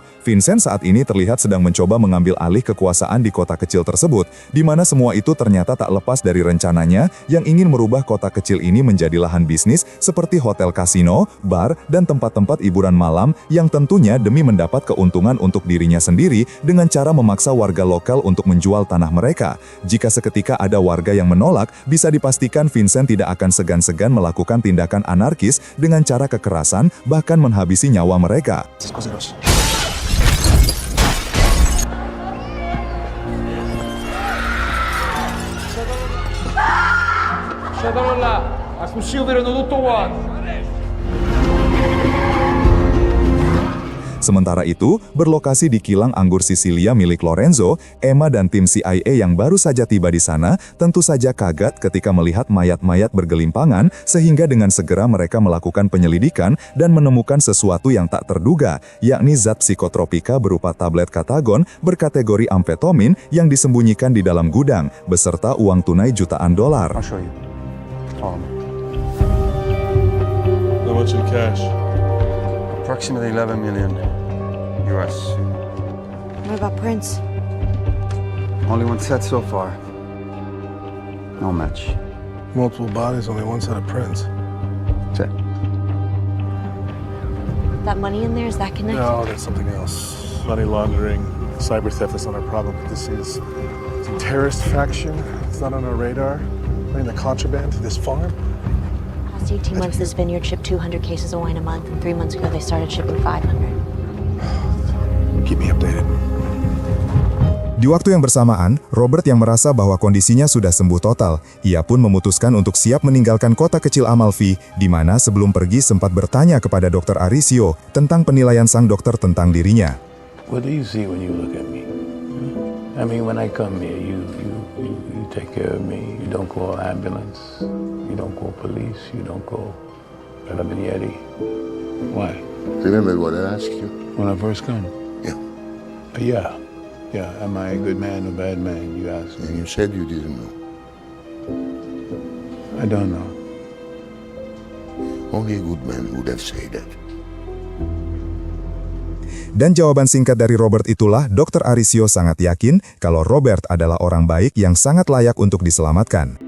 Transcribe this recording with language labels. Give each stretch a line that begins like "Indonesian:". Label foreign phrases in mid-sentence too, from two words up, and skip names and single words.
Indonesian: Vincent saat ini terlihat sedang mencoba mengambil alih kekuasaan di kota kecil tersebut, di mana semua itu ternyata tak lepas dari rencananya yang ingin merubah kota kecil ini menjadi lahan bisnis seperti hotel kasino, bar, dan tempat-tempat hiburan malam yang tentunya demi mendapat keuntungan untuk dirinya sendiri dengan cara memaksa warga lokal untuk menjual tanah mereka. Jika seketika ada warga yang menolak, bisa dipastikan Vincent tidak akan segan-segan melakukan tindakan anarkis dengan cara kekerasan, bahkan menghabisi nyawa mereka.
Italian: Lasciatelo là, a fucile vedono tutto quanto.
Indonesian: Sementara itu, berlokasi di kilang anggur Sisilia milik Lorenzo, Emma dan tim CIA yang baru saja tiba di sana tentu saja kaget ketika melihat mayat-mayat bergelimpangan sehingga dengan segera mereka melakukan penyelidikan dan menemukan sesuatu yang tak terduga, yakni zat psikotropika berupa tablet katagon berkategori amfetamin yang disembunyikan di dalam gudang beserta uang tunai jutaan dolar.
English: I'll show you. Follow me. How much in cash? Approximately 11 million US. What about Prince? Only one set so far. No match. Multiple bodies, only one set of prints. That's it. That money in there, is that connected? No, that's something else. Money laundering, cyber theft is not our problem, but it's a terrorist faction. It's not on our radar. Bringing the contraband to this farm. Last 18 months, this vineyard shipped 200 cases of wine a month, and 3 months ago, they started shipping 500. Keep me updated.
Indonesian: Di waktu yang bersamaan, Robert yang merasa bahwa kondisinya sudah sembuh total, ia pun memutuskan untuk siap meninggalkan kota kecil Amalfi, di mana sebelum pergi sempat bertanya kepada Dr. Arisio tentang penilaian sang dokter tentang dirinya.
English: What do you see when you look at me? I mean, when I come here, you take care of me. You don't call ambulance. You don't call police. You don't call Carabinieri. Why? Remember what I asked you? When I first come? Yeah. Yeah. Am I a good man or bad man? You asked And me. you said you didn't know. I don't know. Only a good man would have said that.
Indonesian: Dan jawaban singkat dari Robert itulah Dr. Arisio sangat yakin kalau Robert adalah orang baik yang sangat layak untuk diselamatkan.